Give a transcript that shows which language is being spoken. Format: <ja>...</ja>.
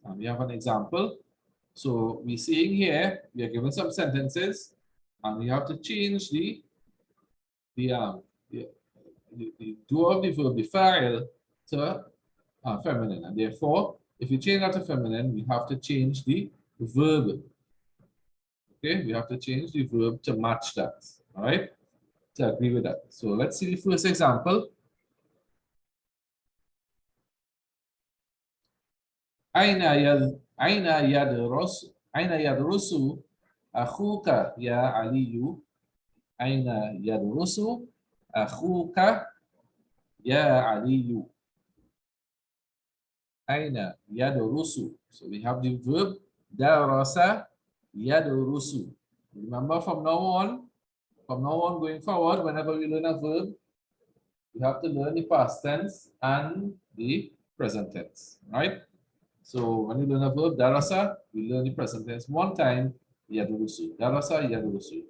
<en>And we have an example. So we're seeing here, we are given some sentences, and we have to change the do of the verb, the fa'il, to feminine. And therefore, if you change that to feminine, we have to change the verb. Okay, we have to change the verb to match that. All right, to agree with that. So let's see the first example.</en> <ar>أين يدرس أخوك يا علي؟ أين يدرس أخوك يا علي؟ أين يدرس.</ar> <en>So we have the verb درس يدرس. Remember from now on going forward, whenever we learn a verb, we have to learn the past tense and the present tense, right? So when you learn a verb, darasa, we learn the present tense one time, yadurusu. Darasa, yadurusu.</en>